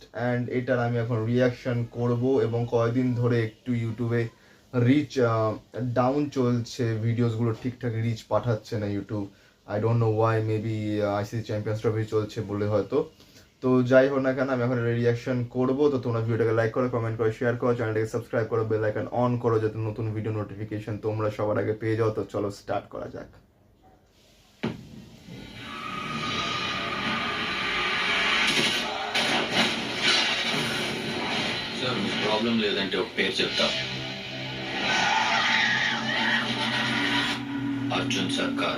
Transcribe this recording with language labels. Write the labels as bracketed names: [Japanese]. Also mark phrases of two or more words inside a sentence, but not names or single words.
[Bangla] অ্যান্ড এটার আমি এখন রিয়াকশন করব, এবং কয়েকদিন ধরে একটু ইউটিউবে [English] reach down [Bangla] চলছে, ভিডিওসগুলো ঠিকঠাক রিচ পাঠাচ্ছে না ইউটিউব। [English] I don't know why, maybe ICC Champions Trophy [Bangla] চলছে বলে হয়তো। তো যাই হোক না কেন, আমি এখন রিয়াকশন করবো। তো তোমরা ভিডিওটাকে লাইক করো, কমেন্ট করো, শেয়ার করো, চ্যানেলটাকে সাবস্ক্রাইব করো, [English] bell icon on [Bangla] করো, যাতে নতুন ভিডিও নোটিফিকেশন তোমরা সবার আগে পেয়ে যাও। তো চলো স্টার্ট করা যাক। [Telugu] సార్ మీకు ప్రాబ్లం లేదంటే ఒక పేరు చెప్తా. అర్జున్ సర్కార్.